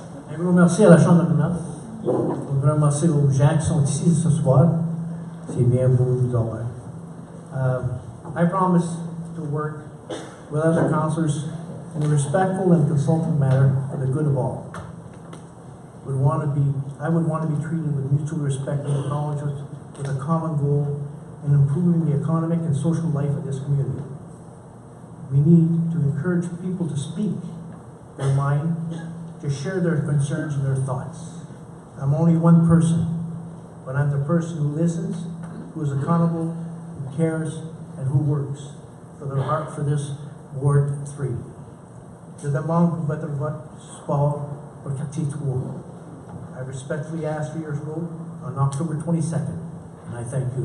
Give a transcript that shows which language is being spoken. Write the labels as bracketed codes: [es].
[fr] Je voudrais remercier à la Chambre de commerce. Je voudrais remercier aux gens qui sont ici ce soir. C'est bien beau de vous avoir. [en] I promise to work with other councillors in a respectful and consultative manner for the good of all. I would want to be treated with mutual respect and acknowledgement with a common goal in improving the economic and social life of this community. We need to encourage people to speak their mind, to share their concerns and their thoughts. I'm only one person, but I'm the person who listens, who is accountable, who cares, and who works for their heart for this Ward 3. [fr] Je demande pour votre vote sport pour quartier 3. [en] I respectfully ask for your vote on October 22nd, and I thank you.